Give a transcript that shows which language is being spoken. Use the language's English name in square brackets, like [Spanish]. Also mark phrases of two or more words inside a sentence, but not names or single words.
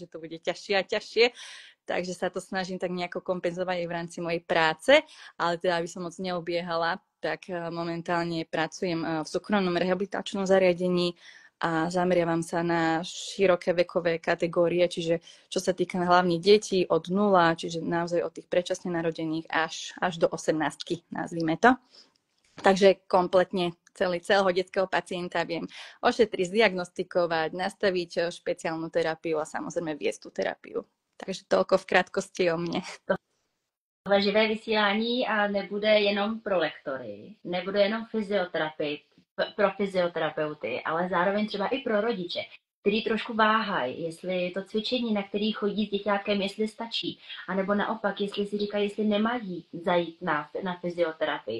[Slovak] to bude ťažšie a ťažšie, takže sa to snažím tak nejako kompenzovať aj v rámci mojej práce, ale teda aby som moc neobiehala, tak momentálne pracujem v súkromnom rehabilitačnom zariadení a zameriavam sa na široké vekové kategórie, čiže čo sa týka hlavne detí od 0, čiže naozaj od tých predčasne narodených až do 18, nazvime to. Takže kompletne celého detského pacienta viem ošetriť, zdiagnostikovať, nastaviť špeciálnu terapiu a samozrejme viesť tú terapiu. Takže toľko v krátkosti o mne. [Czech] Tohle živé vysílání nebude jenom pro lektory, nebude jenom pro fyzioterapeuty, ale zároveň třeba i pro rodiče, který trošku váhají, jestli to cvičení, na který chodí s děťátkem, jestli stačí, anebo naopak, jestli si říkají, jestli nemají zajít na fyzioterapii.